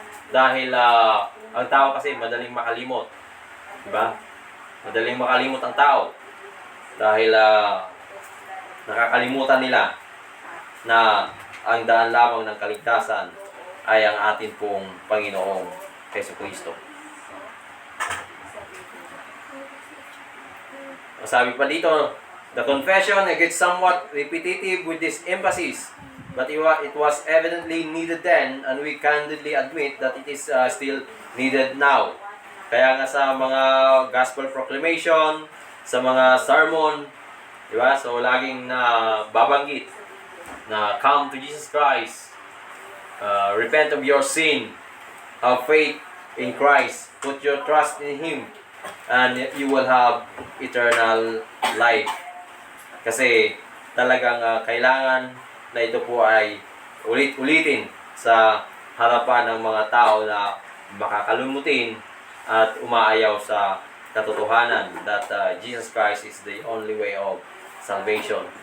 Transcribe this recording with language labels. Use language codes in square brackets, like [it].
[tl] Dahil ang tao kasi madaling makalimot. Diba? Madaling makalimot ang tao. Dahil nakakalimutan nila na ang daan lamang ng kaligtasan ay ang atin pong Panginoong Jesucristo. Sabi pa dito, [en] the confession gets somewhat repetitive with this emphasis, but it was evidently needed then, and we candidly admit that it is still needed now. [tl] Kaya nga sa mga gospel proclamation, sa mga sermon, di ba? [en] So, [tl] laging babanggit na [en] come to Jesus Christ, repent of your sin, have faith in Christ, put your trust in Him, and you will have eternal life. [tl] Kasi talagang kailangan na ito po ay ulit-ulitin sa harapan ng mga tao na makakalumutin at umaayaw sa katotohanan [en] that Jesus Christ is the only way of salvation.